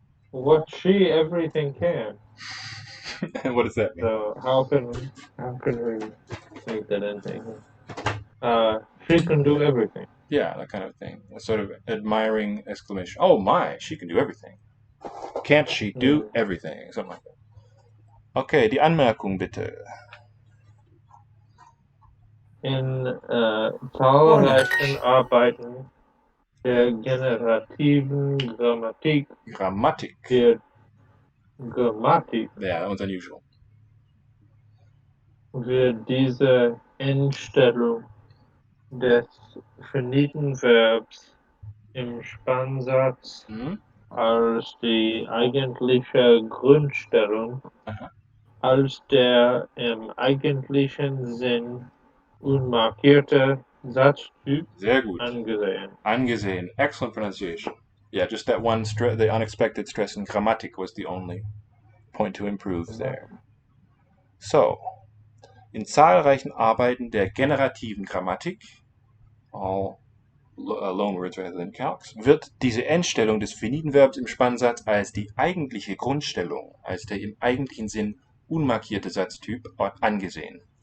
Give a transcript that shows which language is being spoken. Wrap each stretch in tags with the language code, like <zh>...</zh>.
<en>What she everything can. What does that mean? So how can we make that anything? She can do everything. Yeah, that kind of thing. A sort of admiring exclamation. Oh my, she can do everything. Can't she do everything? Something like that.</en> <de>Okay, die Anmerkung bitte. In zahlreichen Arbeiten der generativen Grammatik wird Grammatik</de> <en>Yeah, that one's unusual.</en> <de>wird diese Endstellung des finiten Verbs im Spannsatz als die eigentliche Grundstellung, als der im eigentlichen Sinn unmarkierte Satztyp Sehr gut. angesehen.</de> <en>Angesehen. Excellent pronunciation. Yeah, just that one, the unexpected stress in grammatik was the only point to improve there. So,</en> <de>in zahlreichen Arbeiten der generativen Grammatik,</de> <en>all loanwords rather than calcs,</en> <de>wird diese Endstellung des finiten Verbs im Spannsatz als die eigentliche Grundstellung, als der im eigentlichen Sinn unmarkierte Satztyp angesehen.</de>